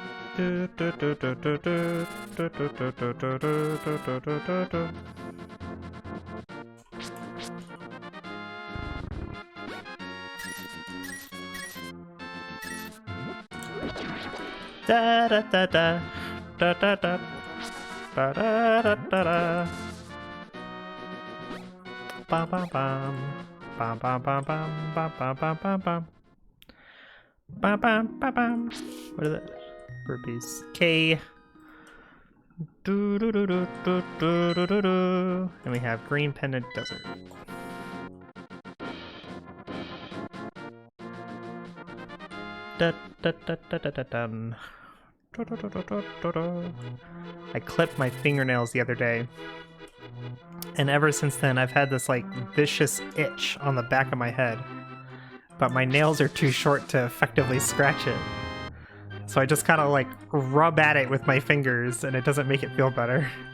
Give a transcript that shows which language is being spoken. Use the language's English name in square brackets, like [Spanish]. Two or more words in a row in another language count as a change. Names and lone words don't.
[English] Da da da da da da da da da da da. Bum bum bum bum bum bum bum bum bum bum bum. Bum bum bum bum. What is it? Rupees. K. Do do do do do do do do do. And we have Green Pendant Desert. Da da da da da da dum. I clipped my fingernails the other day, and ever since then I've had this like vicious itch on the back of my head, but my nails are too short to effectively scratch it. So I just kind of like rub at it with my fingers, and it doesn't make it feel better.